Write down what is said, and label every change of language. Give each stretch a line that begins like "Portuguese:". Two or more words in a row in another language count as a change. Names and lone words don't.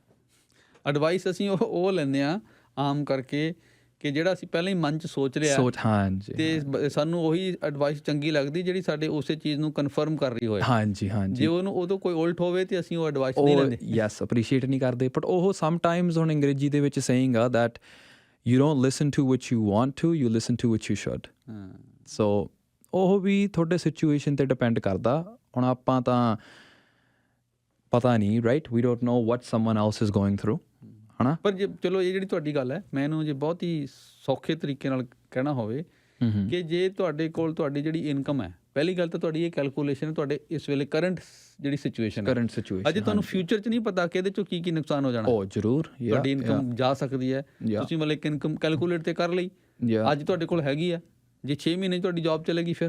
Punjabi: ਐਡਵਾਈਸ ਅਸੀਂ ਉਹ ਲੈਂਦੇ ਹਾਂ ਆਮ ਕਰਕੇ ਕਿ ਜਿਹੜਾ ਅਸੀਂ ਪਹਿਲਾਂ ਹੀ ਮਨ 'ਚ ਸੋਚ ਲਿਆ, ਹਾਂਜੀ, ਅਤੇ ਸਾਨੂੰ ਉਹੀ ਐਡਵਾਈਸ ਚੰਗੀ ਲੱਗਦੀ ਜਿਹੜੀ ਸਾਡੇ ਉਸੇ ਚੀਜ਼ ਨੂੰ ਕਨਫਰਮ ਕਰ ਰਹੀ ਹੋਏ। ਹਾਂਜੀ ਹਾਂਜੀ, ਜੇ ਉਹਨੂੰ ਉਦੋਂ ਕੋਈ ਉਲਟ ਹੋਵੇ ਅਤੇ ਅਸੀਂ ਉਹ ਐਡਵਾਈਸ ਨਹੀਂ ਲੈਂਦੇ,
English: yes appreciate
Punjabi: ਨਹੀਂ ਕਰਦੇ। ਬਟ ਉਹ ਸਮਟਾਈਮਸ ਹੁਣ ਅੰਗਰੇਜ਼ੀ ਦੇ ਵਿੱਚ ਸੇਇੰਗ ਆ ਦੈਟ
English: you don't listen to what you want to, you listen to what you should.
Punjabi: ਸੋ ਉਹ ਵੀ ਤੁਹਾਡੇ ਸਿਚੁਏਸ਼ਨ 'ਤੇ ਡਿਪੈਂਡ ਕਰਦਾ। ਹੁਣ ਆਪਾਂ ਤਾਂ ਪਤਾ ਨਹੀਂ
English: right, we don't know what someone else is going through,
Punjabi: ਹਨਾ। ਪਰ ਜੇ ਚਲੋ ਇਹ ਜਿਹੜੀ ਤੁਹਾਡੀ ਗੱਲ ਹੈ, ਮੈਂ ਇਹਨੂੰ ਜੇ ਬਹੁਤ ਹੀ ਸੌਖੇ ਤਰੀਕੇ ਨਾਲ ਕਹਿਣਾ ਹੋਵੇ ਕਿ ਜੇ ਤੁਹਾਡੇ ਕੋਲ ਤੁਹਾਡੀ ਜਿਹੜੀ ਇਨਕਮ ਹੈ, ਪਹਿਲੀ ਗੱਲ ਤਾਂ ਤੁਹਾਡੀ ਇਹ ਕੈਲਕੂਲੇਸ਼ਨ ਹੈ ਤੁਹਾਡੇ ਇਸ ਵੇਲੇ ਕਰੰਟ ਜਿਹੜੀ ਸਿਚੁਏਸ਼ਨ ਹੈ, ਅਜੇ ਤੁਹਾਨੂੰ ਫਿਊਚਰ 'ਚ ਨਹੀਂ ਪਤਾ ਕਿ ਇਹਦੇ 'ਚੋਂ ਕੀ ਨੁਕਸਾਨ ਹੋ ਜਾਣਾ। ਉਹ ਜ਼ਰੂਰ ਤੁਹਾਡੀ ਇਨਕਮ ਜਾ ਸਕਦੀ ਹੈ, ਤੁਸੀਂ ਮਤਲਬ ਇੱਕ
English: income calculate
Punjabi: ਤੇ ਕਰ ਲਈ, ਅੱਜ ਤੁਹਾਡੇ ਕੋਲ ਹੈਗੀ ਆ, ਜੇ 6 ਮਹੀਨੇ ਤੁਹਾਡੀ ਜੌਬ ਚਲੇਗੀ ਫਿਰ